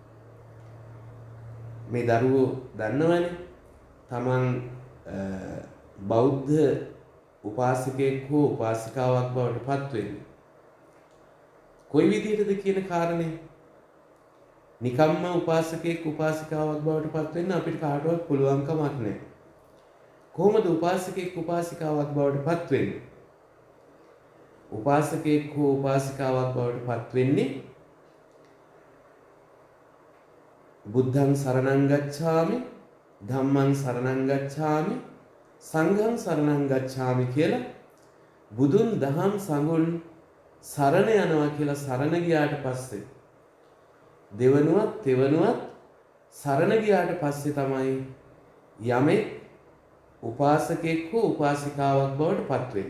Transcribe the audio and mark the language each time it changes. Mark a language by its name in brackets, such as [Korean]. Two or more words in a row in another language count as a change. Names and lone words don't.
[Sinhala] මේ දරුවෝ දන්නවනේ තමන් බෞද්ධ උපාසකයෙක් හෝ උපාසිකාවක් බවට පත් වෙන්නේ කොයි විදිහටද කියන කාරණේ. නිකම්ම උපාසකයෙක් උපාසිකාවක් බවට පත් වෙන්න අපිට කාටවත් පුළුවන් කමක් නැහැ. කොහොමද උපාසකයෙක් උපාසිකාවක් බවට පත් වෙන්නේ? උපාසකයෙක් හෝ උපාසිකාවක් බවට පත් වෙන්නේ [Pali] බුද්ධං සරණං ගච්ඡාමි ධම්මං සරණං ගච්ඡාමි සංඝං සරණං ගච්ඡාමි [Sinhala] කියලා බුදුන් දහම් සංඝුන් සරණ යනවා කියලා සරණ ගියාට පස්සේ දෙවනුවත් තෙවනුවත් සරණ ගියාට පස්සේ තමයි යමෙක් උපාසකෙක් හෝ උපාසිකාවක් බවට පත් වෙන්නේ.